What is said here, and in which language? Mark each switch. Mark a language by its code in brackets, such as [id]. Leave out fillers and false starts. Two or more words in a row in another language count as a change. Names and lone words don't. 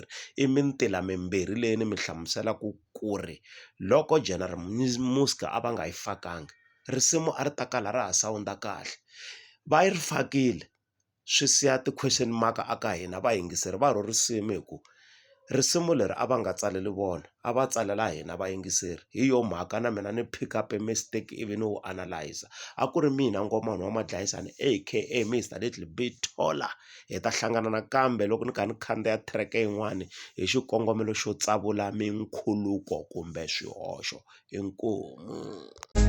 [ts] I mintila mimbirhi leyi ni mi hlamuselaku ku ri loko General Muzka a va nga yi fakangi risimu a ri ta kala ra ha sawunda kahle. Va yi ri fakile swi siya ti- [en] question mark [ts] a ka hina vayingiseri va ro risimu hi ku risimu leri a va nga tsaleli vona, a va tsalela hina vayingiseri. Hi yo mhaka na mina ni [en] pick up a mistake [ts] ivi ni wu analyze. A ku ri mina Ngomane wa Madlayisani aka Mr Little Bit Taller. Hi ta hlangana nakambe loko ni kha ni khandziya track yin'wani hi xikongomelo xo tsavula minkhuluko kumbe swihoxo. Inkomu.